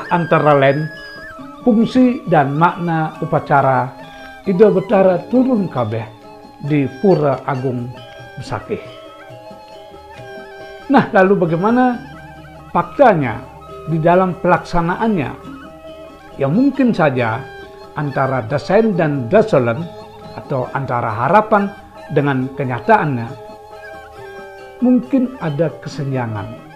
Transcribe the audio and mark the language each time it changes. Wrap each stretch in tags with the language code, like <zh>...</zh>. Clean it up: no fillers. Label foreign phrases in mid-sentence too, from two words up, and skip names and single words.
<id>antara lain fungsi dan makna upacara Ida Betara turun kabeh di Pura Agung Besakih. Nah, lalu bagaimana faktanya di dalam pelaksanaannya? Ya mungkin saja antara desain dan dasalan atau antara harapan dengan kenyataannya mungkin ada kesenjangan.</id>